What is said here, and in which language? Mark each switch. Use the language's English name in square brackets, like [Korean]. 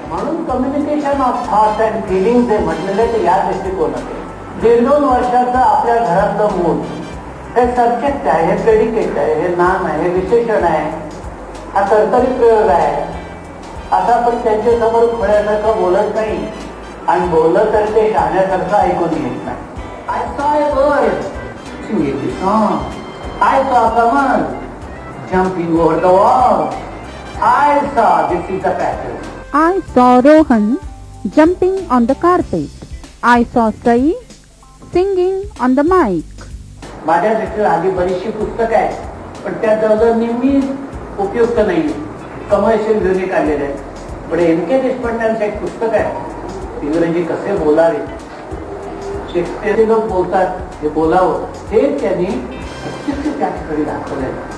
[Marathi] म्हणून [English] communication of thoughts and feeling [Marathi] जे म्हटलेले ते या दृष्टिकोनात 1.5-2 वर्षाचं आपल्या घरातलं मूल हे सब्जेक्ट आहे, हे प्रेडिकेट आहे, हे नाम आहे, हे विशेषण आहे, हा कर्तरी प्रयोग आहे. आता पण त्यांच्या समोर खोड्यासारखं बोलत नाही आणि बोललं तर ते शहाण्यासारखं ऐकून घेत नाही. [English] I saw a bird singing a song. I saw someone jumping over the wall. I saw, this is the pattern. I saw Rohan jumping on the carpet. I saw Sai singing on the mic. [Marathi] माझ्या दृष्टीला आधी बरीचशी पुस्तकं आहेत, पण त्या जवळजवळ निम्मी उपयुक्त नाही, कमर्शियल घेऊन काढलेले आहेत. पण एम के देशपांड्यांचं एक पुस्तक आहे, इंग्रजी कसे बोलावे, शेक्सपियरचे लोक बोलतात हे बोलावं, हे त्यांनी प्रत्यक्ष त्या ठिकाणी दाखवले.